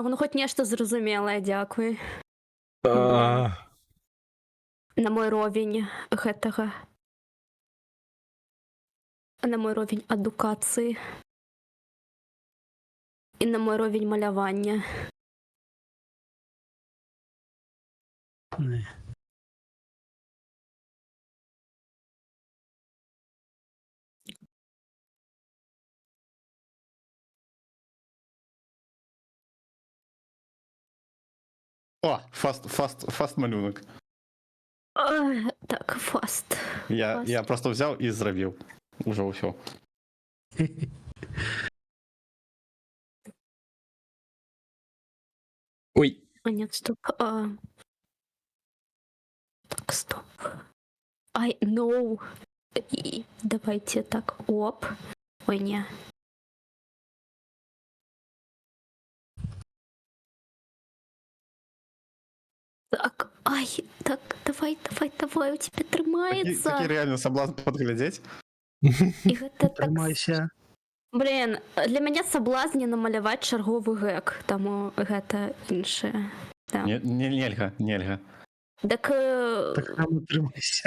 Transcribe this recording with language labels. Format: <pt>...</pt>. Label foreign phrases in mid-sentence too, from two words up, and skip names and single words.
<be>Ну, хоч нешта зразумелае, дякую. А, На мой ровень гэтага. На мой ровень адукацыі. І на мой ровень малявання. Не. О, фаст малюнок. Так, фаст.</be> <uk>Я просто взяв і зробив.</uk> <be>Уже усё. ой,</be> <ru>А нет, стоп. Так, стоп. Ай, no. И давайте так, оп. Ой, не. Так, ай, так, давай, у тебя</ru> <be>Такі трымаецца.</be> <ru>реально соблазн подглядеть.</ru> <be>І гэта так... Трымайся. Блин, для мяне саблазне намаляваць чарговы гэк, таму гэта іншае.</be> <ru>Да.</ru> <be>Нельга. Так, Так само трымайся.</be>